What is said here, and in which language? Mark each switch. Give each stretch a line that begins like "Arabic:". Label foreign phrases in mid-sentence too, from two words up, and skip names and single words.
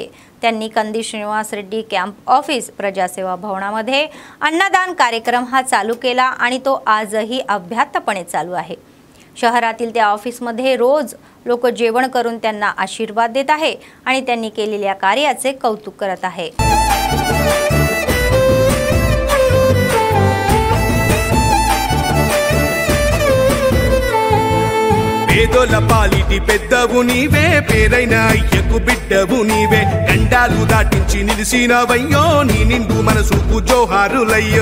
Marathi: त्यांनी कंदी श्रीनिवास रेड्डी
English: camp office
Marathi: प्रजासेवा भवनामध्ये अन्नदान कार्यक्रम हा चालू केला आणि तो आजही अभ्यातपणे चालू आहे. शहरातील त्या ऑफिसमध्ये रोज लोक जेवण करून त्यांना आशीर्वाद देत आहे आणि त्यांनी केलेल्या कार्याचे कौतुक करत आहे.
Telugu: పేదోల పాలిటి పెద్దవు నీవే, పేరైన అయ్యకు బిడ్డవు నీవే, గండాలు దాటించి నిలిసినవయ్యో, నీ నిండు మనసుకు జోహారులయ్యో.